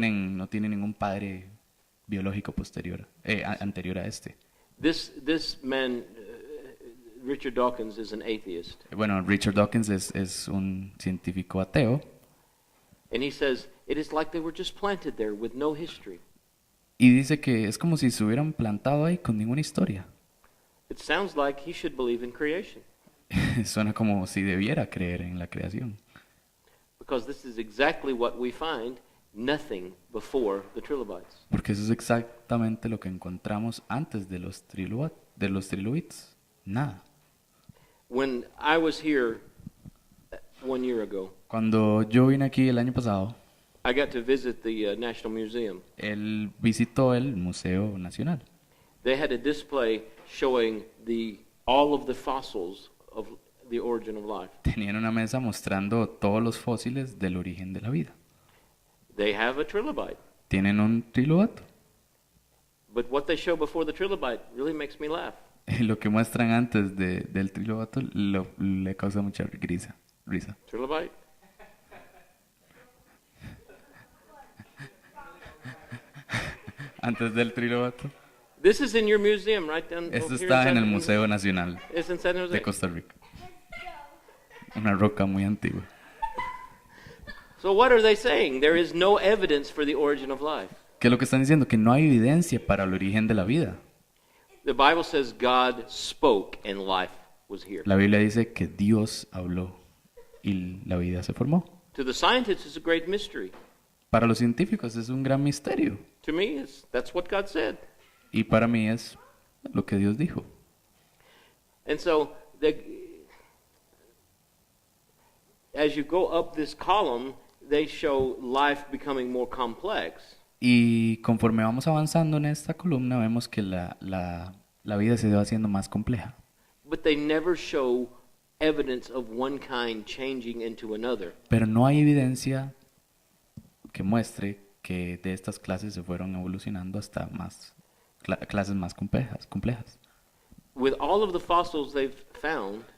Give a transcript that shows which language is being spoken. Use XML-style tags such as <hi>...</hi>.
<es>no tienen ningún padre biológico anterior a este.</es> <en>This man, Richard Dawkins, is an atheist,</en> <es>Bueno, Richard Dawkins es un científico ateo</es> <en>and he says it is like they were just planted there with no history.</en> <es>y dice que es como si se hubieran plantado ahí con ninguna historia.</es> <en>It sounds like he should believe in creation,</en> <es>Suena como si debiera creer en la creación.</es> <en>because this is exactly what we find, nothing before the trilobites.</en> <es>Porque eso es exactamente lo que encontramos antes de los trilobites. Nada.</es> <en>When I was here 1 year ago,</en> <es>Cuando yo vine aquí el año pasado,</es> <en>I got to visit the National Museum.</en> <es>él visitó el Museo Nacional.</es> <en>They had a display showing all of the fossils of the origin of life.</en> <es>Tenían una mesa mostrando todos los fósiles del origen de la vida.</es> <en>They have a trilobite,</en> <es>Tienen un trilobato.</es> <en>but what they show before the trilobite really makes me laugh.</en> <es>Y lo que muestran antes del trilobato le causa mucha risa.</es> <en>Trilobite?</en> <es>Antes del trilobato.</es> <en>This is in your museum, right down</en> <es>Esto</es> <en>here</en> <es>está en el</es> <en>San-</en> <es>Museo Nacional</es> <en>It's in San Jose.</en> <es>de Costa Rica. Una roca muy antigua.</es> <en>So what are they saying? There is no evidence for the origin of life.</en> <es>¿Qué es lo que están diciendo? Que no hay evidencia para el origen de la vida.</es> <en>The Bible says God spoke and life was here.</en> <es>La Biblia dice que Dios habló y la vida se formó.</es> <en>To the scientists, it's a great mystery.</en> <es>Para los científicos es un gran misterio.</es> <en>To me, that's what God said.</en> <es>Y para mí es lo que Dios dijo.</es> <en>And so, as you go up this column, they show life becoming more complex.</en> <es>Y conforme vamos avanzando en esta columna, vemos que la vida se va haciendo más compleja.</es> <en>But they never show evidence of one kind changing into another.</en> <es>Pero no hay evidencia que muestre que de estas clases se fueron evolucionando hasta más clases más complejas.</es> <en>With all of the fossils they've found,</en>